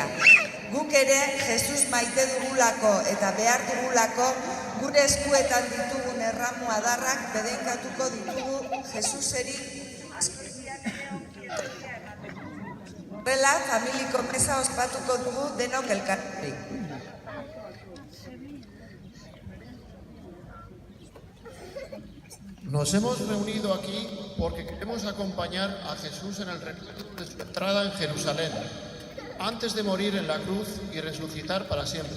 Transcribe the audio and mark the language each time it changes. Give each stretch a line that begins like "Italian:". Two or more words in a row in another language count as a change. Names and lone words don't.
Basque: Guk ere Jesus maite dugulako eta behar dugulako gure eskuetan ditugun erramu adarrak bedenkatuko ditugu Jesuseri horrela familiko mesa ospatuko dugu denok elkarri.
Spanish: Nos hemos reunido aquí porque queremos acompañar a Jesús en el recorrido de su entrada en Jerusalén, antes de morir en la cruz y resucitar para siempre.